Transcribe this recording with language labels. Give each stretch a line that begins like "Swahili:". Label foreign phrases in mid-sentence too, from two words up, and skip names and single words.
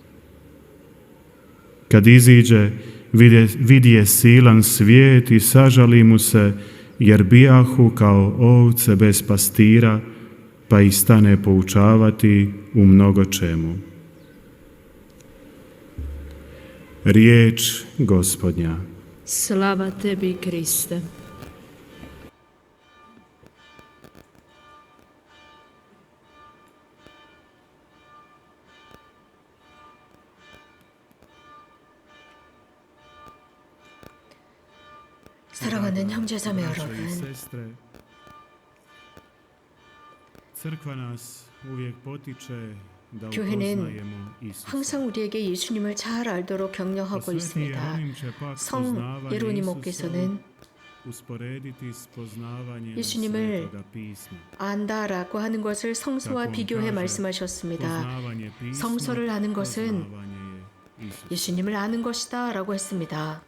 Croatian: Kad iziđe, vidje silan svijet i sažali mu se, jer bijahu kao ovce bez pastira, pa ih stane poučavati u mnogo čemu. Riječ Gospodnja. Slava tebi, Kriste.
Korean: 사랑하는 형제자매 여러분,
Croatian: Crkva nas uvijek potiče da
Korean: 교회는
Croatian: upoznajemo Isusa.
Korean: 항상 우리에게 예수님을 잘 알도록 격려하고 있습니다. 성 예로니모께서는 예수님을 안다라고 하는 것을 성서와 비교해 말씀하셨습니다. 성서를 아는 것은 예수님을 아는 것이다 라고 했습니다.